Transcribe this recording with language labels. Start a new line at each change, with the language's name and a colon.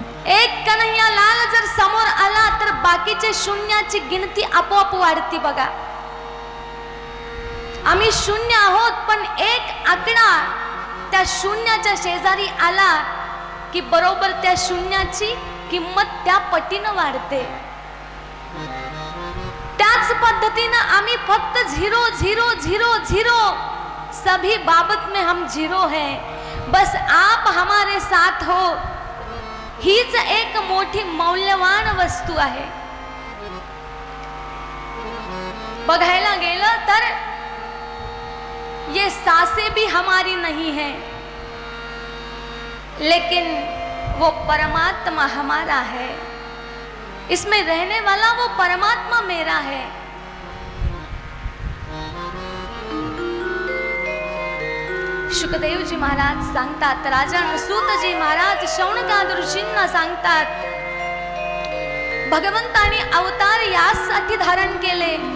Marathi: एक कन्हैया लाल जर समोर आला तर बाकीचे शून्याची गिनती आपोआप वाढती बघा। आम्ही शून्य आहोत, पण एक आकडा त्या शून्याच्या शेजारी आला की बरोबर त्या शून्याची किंमत त्या पटीनं वाढते। त्याच पद्धतीनं आम्ही फक्त झिरो झिरो
Hindi: झिरो झिरो, सभी बाबत में हम झिरो हैं, बस आप हमारे साथ हो।
Marathi: हीच एक मोठी मौल्यवान वस्तू आहे। बघायला गेलं तर
Hindi: ये सांसें भी हमारी नहीं है, लेकिन वो परमात्मा हमारा है। इसमें रहने वाला वो परमात्मा मेरा है।
Marathi: शुकदेवजी महाराज सांगतात, राजन सूतजी महाराज शौनकाद ऋषींना सांगतात, भगवंताने अवतार यासाठी धारण केले।